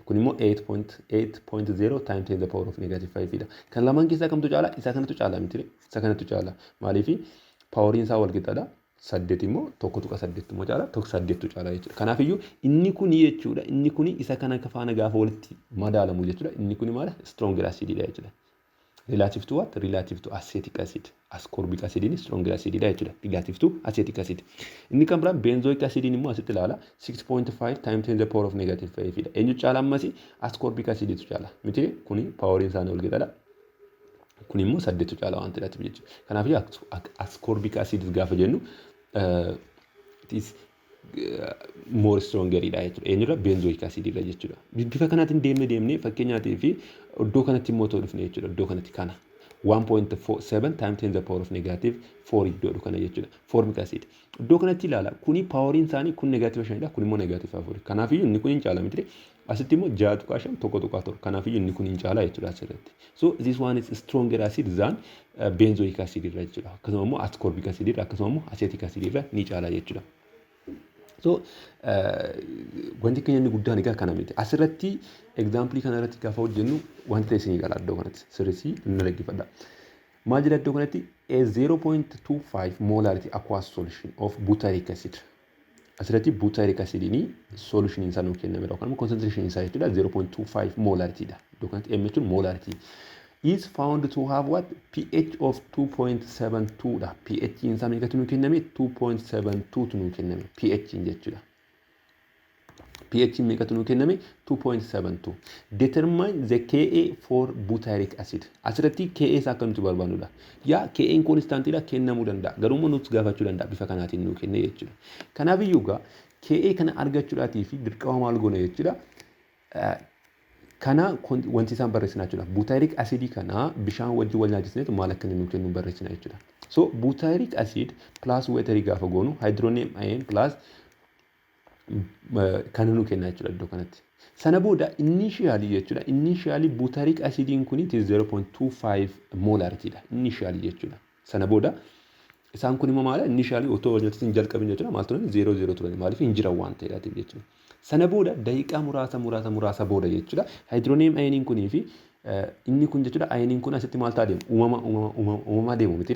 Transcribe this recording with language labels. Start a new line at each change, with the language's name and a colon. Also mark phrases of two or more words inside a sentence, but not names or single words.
Oromo: Kun immoo 8.0
English: times 10 the power of negative 5
Oromo: dha. Kan lamaan keessaa kamtu caala? Isa kanatu caala miti. Isa kanatu caala. Maaliif? Poweriin isaa wal qixxaadha. saddeet immoo tokko tuqa saddeet immoo caala tokko saddeettu caala jechuudha. Kanaafiyyuu inni kuni jechuudha inni kuni isa kana faana gaafa walitti madaalamu jechuudha. Inni kuni maal
English: stronger acididha
Oromo: jechuudha.
English: Relative to what? Relative to acetic acid. Ascorbic acid ni stronger acididha jechuudha. Relative to acetic acid.
Oromo: Inni kan biraan
English: benzoic acid
Oromo: immoo asitti ilaala 6.5
English: times 10 to the power of negative 5
Oromo: dha. Eenyu caala ammasi
English: ascorbic acid
Oromo: tu caala. Miti kuni poweriin isaanii ol gidadha. Kun immoo saddeetu caala waan ta'eef jechuudha.
English: Kanaaf ascorbic acid
Oromo: gaafa jennu
English: it is more stronger
Oromo: dha jechuudha. Eenyudha
English: benzoic acid
Oromo: dha jechuudha. Bifa kanaatiin deemnee fakkeenyaatii fi iddoo kanatti immoo ta'uu dhufne jechuudha. Iddoo kanatti kana 1.47
English: times 10 the power of negative 4
Oromo: iddoo kana jechuudha.
English: Formic acid.
Oromo: Iddoo kanatti ilaala kuni poweriin isaanii kun negative 5 dha kun immoo negative 4. Kanaaf inni kun hin caala miti. Asitti immoo 6.5 tokko tuqaa torba. Kanaaf inni kun hin caala jechuudha asirratti.
English: So this one is stronger acid than benzoic acid
Oromo: irra jechuudha. Akkasuma immoo
English: ascorbic acid
Oromo: irra akkasuma immoo
English: acetic acid
Oromo: irra ni caala jechuudha. So wanti keenya inni guddaan egaa kana miti. Asirratti example kana irratti gaafa hojjennu wanti ta'e isinii gala iddoo kanatti sirriitti inni laggifadha. Maal jedha iddoo kanatti
English: a 0.25 molarity aqueous solution of butyric acid.
Oromo: Asirratti
English: butyric acid
Oromo: ni solution isaa nuu kenname dha. Kan concentration isaa jechuudha 0.25 molarity dha. Iddoo kanatti m jechuun molarity.
English: Is found to have what pH of 2.72 dha.
Oromo: pH isaa meeqatu nuu kenname 2.72 tu nuu kenname pH jechuudha. pH meeqatu nuu kenname 2.72.
English: Determine the Ka for butyric acid.
Oromo: Asirratti Ka isaa akka nuti barbaannudha. Yaa Ka constant dha kennamuu danda'a. Garuu nuti gaafachuu danda'a bifa kanaatiin nuu kenne jechuudha. Kanaaf iyyuu gaa Ka kana argachuudhaatii fi dirqama maal goona jechuudha. Kana wanti isaan barreessinaa jechuudha.
English: Butyric acid
Oromo: kana bishaan wajjin wal nyaachisneetu maal akka inni nuu kennu barreessinaa jechuudha. So
English: butyric acid plus water
Oromo: gaafa goonu
English: hydronium ion plus
Oromo: kan nuu kenna jechuudha iddoo kanatti. Sana booda initially jechuudha.
English: Initially butyric acidiin kun it is 0.25 molarity dha. Initially jechuudha.
Oromo: Sana booda isaan kun immoo maala initially otoo wal nyaachisne jalqabin jechuudha. Maal turan 00 turan maaliif hin jiran waan ta'eef jechuudha. Sana booda daqiiqaa muraasa booda jechuudha.
English: Hydronium ioniin
Oromo: kunii fi inni kun jechuudha ioniin kun asitti maal ta'a deemu? Uumamaa deemu miti.